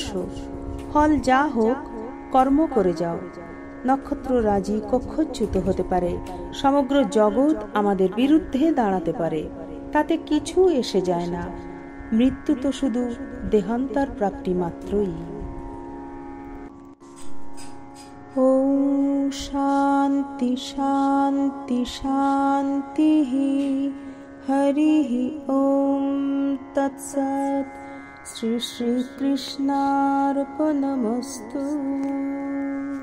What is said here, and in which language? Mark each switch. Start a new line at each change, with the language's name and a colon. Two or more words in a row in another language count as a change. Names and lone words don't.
Bangla: ফল যা হোক কর্ম করে যাও। নক্ষত্ররাজি কক্ষচ্যুত হতে পারে, সমগ্র জগৎ আমাদের বিরুদ্ধে দাঁড়াতে পারে, তাতে কিছু এসে যায় না। মৃত্যু তো শুধু দেহান্তর প্রাপ্তি মাত্রই।
Sanskrit: ॐ शान्ति शान्ति शान्तिः। हरिः ॐ तत्सत्। श्री श्री कृष्णार्पणमस्तु।